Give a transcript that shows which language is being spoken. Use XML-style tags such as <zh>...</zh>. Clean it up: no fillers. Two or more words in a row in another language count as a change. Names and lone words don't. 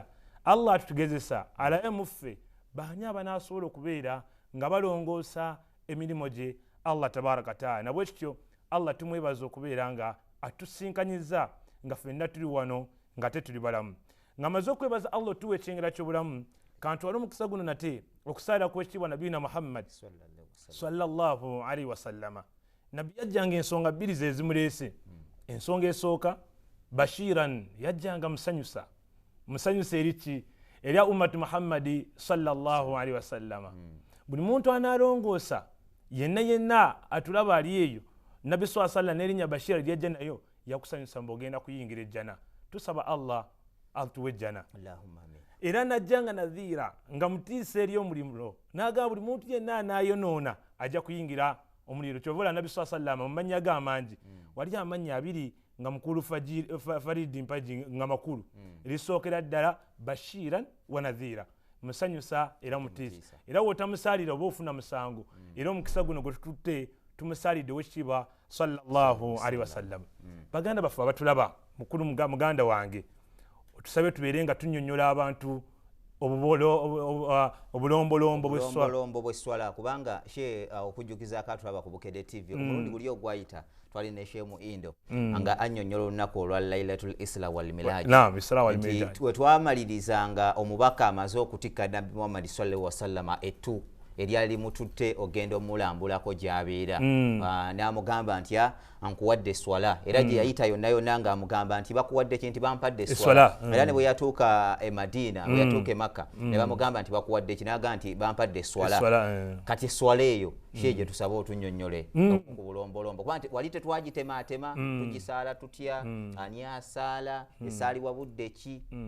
<lg>Allah atutugezesa alabe muffe baani abanaasobola okubeera nga balongoosa emirimu gye Allah</lg> <ar>تبارك وتعالى.</ar> <lg>Nabwe kityo Allah tumwebaza okubeera nga atusinkanyiza nga ffenna tuli wano nga tetuli balamu. Nga maze okwebaza Allah tuwa ekyengera ky'obulamu, kantwale omukisa guno nate okusalira kw'ekitiibwa Nabiyina Muhammad</lg> <ar>صلى الله عليه وسلم.</ar> <lg>Nabbi yajjanga ensonga bbiri ze zimuleese. Ensonga esooka bashiran, yajjanga musanyusa eriki erya ummatu Muhammadi</lg> <ar>صلى الله عليه وسلم.</ar> <lg>Buli muntu anaalongoosa yenna atulaba ali eyo Nabbi</lg> <ar>صلى الله عليه وسلم</ar> <lg>n'erinnya Bashira lyajja nayo yakusanyusa mbogenda kuyingira ejjana. Tusaba Allah atuwe ejjana.</lg> <ar>اللهم آمين.</ar> <lg>Era najjanga nadhiira nga mutiisa eri omuliro n'agamba buli muntu yenna anaayonoona ajja kuyingira omuliro. Kyova Nabbi</lg> <ar>صلى الله عليه وسلم</ar> <lg>mu mannya ge amangi wali amannya abiri nga mukulu Faridi Mpaji nga makulu lisookera ddala</lg> <ar>بشيرا ونذيرا,</ar> <lg>musanyusa era mutiisa. Era wotamusaalira oba ofuna musango. Era omukisa guno gwe tututte tumusaalidde owekitiibwa</lg> <ar>صلى الله عليه وسلم.</ar> <lg>Baganda baffe abatulaba, mukulu muganda wange, tusabe tubeere nga tunnyonnyola abantu obulombolombo bw'esswala kubanga okujjukiza akatulaba ku Bukedde TV omulundi guli ogwayita twali ne Sheikh Muindo nga annyonnyola olunaku olwa Lailatul Isra wal Miraj. Naam, Isra wal Miraj. We twamalirizanga omubaka amaze okutikka Nabbi Muhammad</lg> <ar>صلى الله عليه وسلم</ar> <lg>ettu eryali limututte ogenda omulambulako gy'abeera n'amugamba nti ankuwadde swala era gye yayita yonna yonna ng'amugamba nti bakuwadde ki nti bampadde swala era ne bwe yatuuka e Madina bwe yatuuka e Makka ne bamugamba nti bakuwadde ki n'agamba nti bampadde swala kati swala eyo kye gye tusaba otunnyonnyole ku bulombolombo kuba nti wali tetwagitemaatema tugisaala tutya ani asaala esaalibwa budde ki</lg>